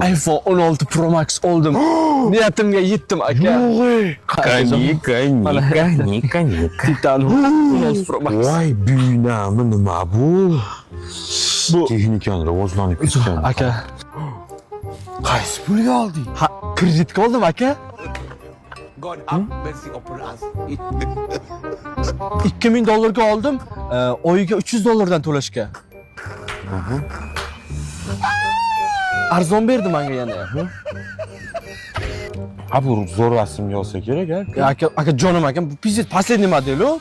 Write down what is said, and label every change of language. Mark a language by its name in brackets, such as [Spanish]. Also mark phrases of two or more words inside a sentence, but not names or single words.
[Uzbek] iPhone 16 Pro Max oldim. Niyatimga yetdim aka. Yo'q. Nika. Titan 16 Pro Max. Voy, buynami nima bu? Bu Texnikani rivojlanib ketgan. aka. Qaysi pulga olding? Ha, kreditga oldim aka. [English] God have mercy upon us. [Uzbek] $2000 oldim. Oyiga $300 to'lashga. Arzon berdi menga yana. Ha, bu zo'r rasmga olsa kerak, ha? Aka jonim akam, bu [Russian] пиздец последний модель [Uzbek] u.